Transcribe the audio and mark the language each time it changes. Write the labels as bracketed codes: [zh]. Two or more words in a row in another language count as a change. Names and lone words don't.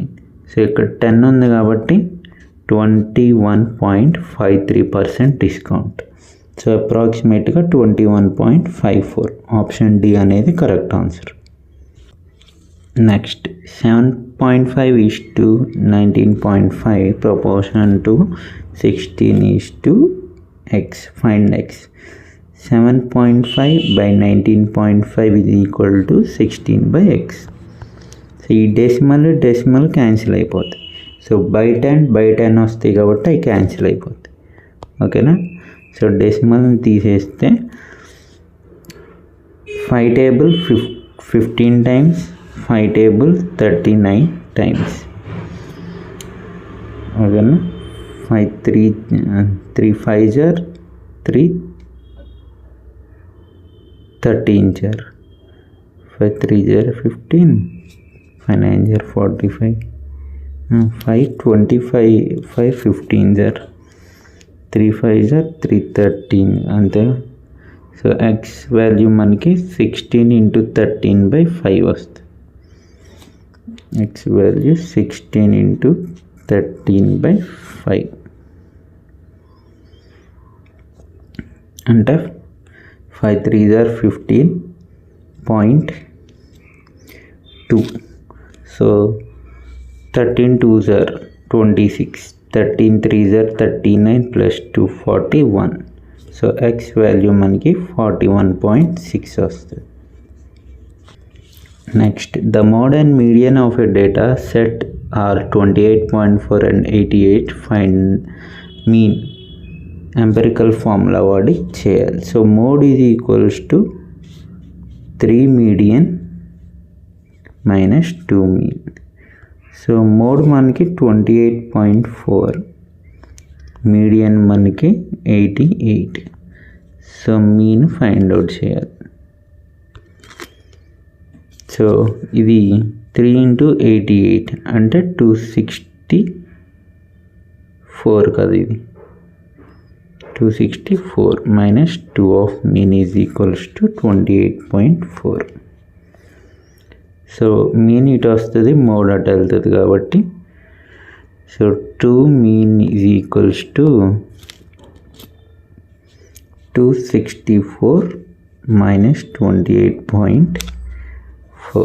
[te] సో ఇక్కడ 10 ఉంది కాబట్టి 21.53% డిస్కౌంట్. సో అప్రాక్సిమేట్గా 21.54. ఆప్షన్ డి అనేది [en] correct answer. నెక్స్ట్ 7.5:19.5 proportion to 16:x. Find x. 7.5/19.5 is equal to 16/x. [te] సో ఈ డెసిమల్ క్యాన్సిల్ అయిపోతాయి. సో బై 10 వస్తాయి కాబట్టి అవి క్యాన్సిల్ అయిపోతాయి. ఓకేనా? సో డెసిమల్ని తీసేస్తే 5 టేబుల్ 15 టైమ్స్, 5 టేబుల్ 39 టైమ్స్. ఓకేనా? 3 5s are 3, 13s are 5 3s are 15, 5 9s are 45, 5 25 5 15s are 3 5s are 313 అంతే. సో [en] x value [te] మనకి 16 × 13/5 వస్తుంది. [en] x value 16 × 13/5 అంటే 5 3s are 15.2. సో 13 2s are 26, 13 3s are 39 + 2 41. [te] సో [en] x value [te] మనకి 41.6 వస్తుంది. [en] next the mode and median of a data set are 28.4 and 88. find mean. empirical formula [te] వాడి చేయాలి. [en] so mode is equals to 3 median - 2 mean. [te] సో మోడ్ మనకి 28.4, మీడియన్ మనకి 88. సో [en] mean find out [te] చేయాలి. సో ఇది 3 × 88 అంటే 264 కదా. [en] ఇది 264 - 2 of mean is equals to 28.4. [te] సో మీన్ ఇటు వస్తుంది, మోడ్ అటు వెళ్తుంది కాబట్టి సో [en] 2 mean is equals to 264 - 28.4.